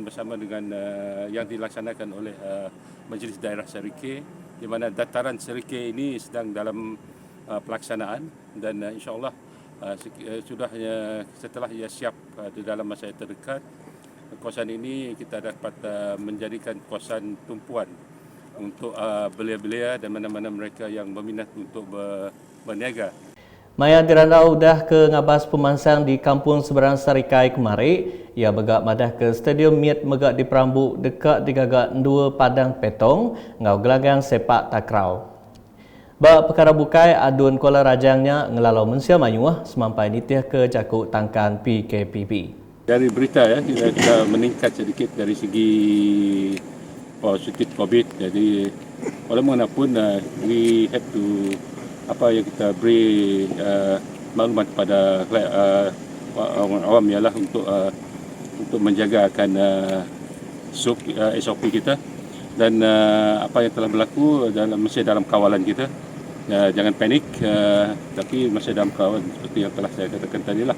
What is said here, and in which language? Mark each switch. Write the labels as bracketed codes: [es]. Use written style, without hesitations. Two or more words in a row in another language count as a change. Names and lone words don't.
[ms] bersama dengan yang dilaksanakan oleh Majlis Daerah Serikay, di mana dataran Serikay ini sedang dalam pelaksanaan dan insyaAllah sudah setelah ia siap di dalam masa yang terdekat, kawasan ini kita dapat menjadikan kawasan tumpuan untuk belia-belia dan mana-mana mereka yang berminat untuk berniaga. [iba] Maya dirandau dah ke ngabas pemansang di kampung seberang Sarikai kemari. Ia begak madah ke Stadium Mid megak di Perambuk dekat digagak 2 padang petong ngau gelagang sepak takraw. Bak perkara bukai adun Kuala Rajangnya ngelalau Mensia Mayuah semampai nitih ke jakuk tangkan PKPB. [ms] Dari berita kita meningkat sedikit dari segi positif COVID. Jadi walaupun [en] we have to [ms] yang kita beri maklumat kepada orang awam ialah untuk menjaga akan SOP kita dan apa yang telah berlaku masih dalam kawalan kita. Jangan panik, tapi masih dalam kawalan seperti yang telah saya katakan tadi lah.